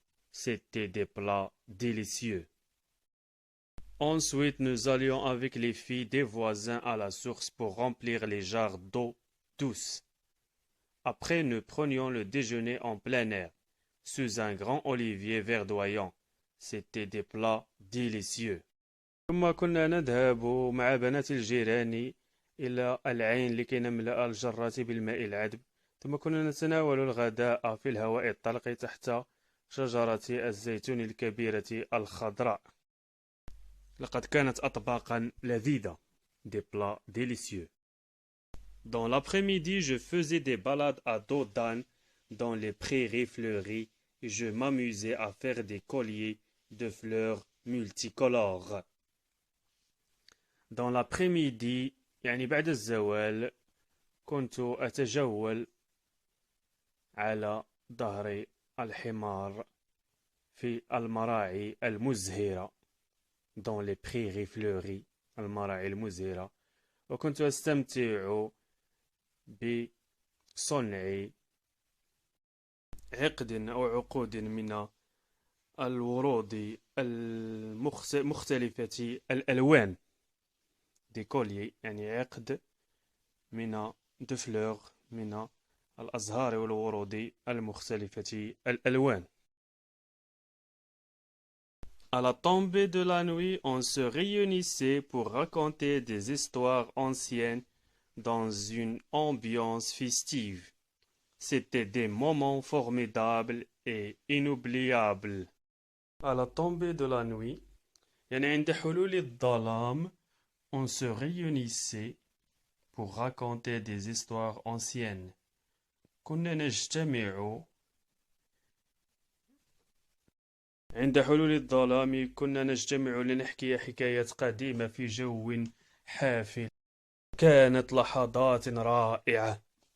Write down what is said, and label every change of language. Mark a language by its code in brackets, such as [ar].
[fr] C'étaient des plats délicieux. Ensuite, nous allions avec les filles des voisins à la source pour remplir les jarres d'eau douce. Après, nous prenions le déjeuner en plein air, sous un grand olivier verdoyant. C'étaient des plats délicieux. [ar] ثم كنا نذهب مع بنات الجيران إلى العين لكي نملأ الجرات بالماء العذب. ثم كنا نتناول الغداء في الهواء الطلق تحت شجرة الزيتون الكبيرة الخضراء. لقد كانت أطباقا لذيذة. [fr] Des plats délicieux. Dans l'après-midi, je faisais des balades à dos d'âne dans les prairies fleuries et je m'amusais à faire des colliers de fleurs multicolores. Dans l'après-midi, [ar] يعني بعد الزوال، كنت أتجول على ظهر الحمار في المراعي المزهرة [fr] dans les prairies fleuries [ar] المراعي المزهرة وكنت أستمتع بصنع عقد أو عقود من الورود المختلفة الألوان دي كولي يعني عقد من دو فلور من الأزهار والورود المختلفة الألوان. [fr] À la tombée de la nuit, on se réunissait pour raconter des histoires anciennes dans une ambiance festive. C'était des moments formidables et inoubliables. À la tombée de la nuit, [ar] يعني عند حلول الظلام, [fr] on se réunissait pour raconter des histoires anciennes. [ar] كنا نجتمع عند حلول الظلام كنا نجتمع لنحكي حكايات قديمة في جو حافل. كانت لحظات رائعة.